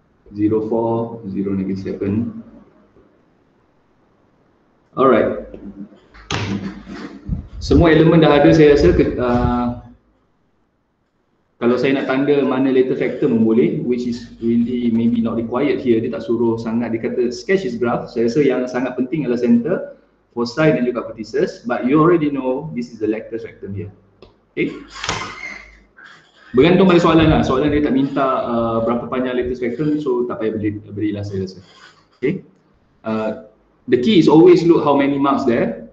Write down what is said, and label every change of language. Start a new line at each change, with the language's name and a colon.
English: 0, 4, 0, negative 7. Alright.
Malay: Semua elemen dah ada saya rasa. Kalau saya nak tanda mana letter factor pun boleh,
English: which is really maybe not required here.
Malay: Dia tak suruh sangat, dia kata
English: sketch is graph.
Malay: Saya rasa yang sangat penting adalah center, foci dan juga vertices.
English: But you already know this is the letter factor here.
Malay: Okay. Bergantung pada soalan lah. Soalan dia tak minta berapa panjang letter factor, so tak payah berilah saya rasa. Okay.
English: The key is always look how many marks there.